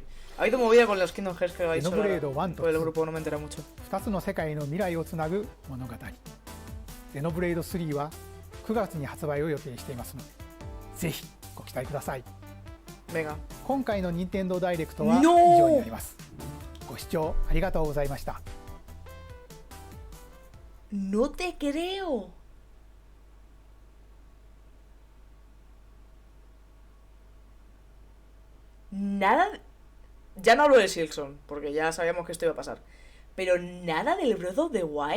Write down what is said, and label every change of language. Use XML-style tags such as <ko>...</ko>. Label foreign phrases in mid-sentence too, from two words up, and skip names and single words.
<es>Ha habido movida con los Kingdom Hearts que lo ha dicho por el grupo, no me entera mucho.</es> <ja>2 つの世界の未来をつなぐ物語。ゼノブレイド3は9月に発売を予定していますので、ぜひご期待ください。今回の任天堂ダイレクトは以上になります。ご視聴ありがとうございました。</ja> <es>No te creo. Nada. Ya no hablo de Silksong, porque ya sabíamos que esto iba a pasar. Pero nada del Breath of the Wild.</es>